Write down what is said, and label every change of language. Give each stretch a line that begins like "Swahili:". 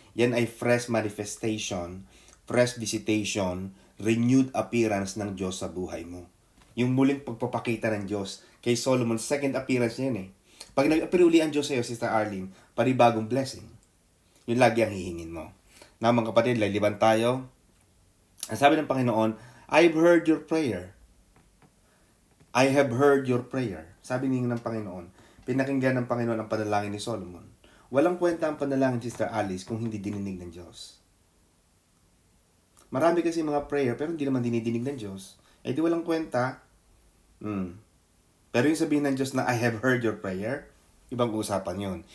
Filipino: Yan ay
English: fresh manifestation, fresh visitation, renewed appearance
Filipino: ng Diyos sa buhay mo. Yung muling pagpapakita ng Diyos. Kay Solomon, second appearance niya yun eh. Pag nag-appear uli ang Diyos sa'yo, Sister Arlene, panibagong blessing. Yun lagi ang hihingin mo. Na mga kapatid, laliban tayo. Ang sabi ng Panginoon,
English: I've heard your prayer. I have heard your prayer.
Filipino: Sabi niya ng Panginoon, pinakinggan ng Panginoon ang panalangin ni Solomon. Walang kwenta ang panalangin, Sister Alice, kung hindi dininig ng Diyos. Marami kasi mga prayer, pero hindi naman dinidinig ng Diyos. Di walang kwenta. Pero yung sabihin ng Diyos na
English: I have heard your prayer,
Filipino: ibang usapan yun.